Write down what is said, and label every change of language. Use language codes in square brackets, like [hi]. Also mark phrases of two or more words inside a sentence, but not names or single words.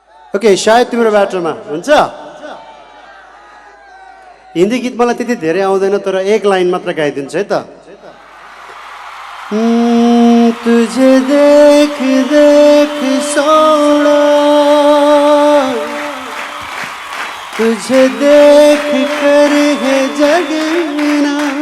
[ne] ओके सायद तिम्रो बाटोमा हुन्छ हिन्दी गीत मलाई त्यति धेरै आउँदैन तर एक लाइन मात्र गाइदिन्छु है त [hi] तुझे देख देख सोना तुझे देख कर है जगना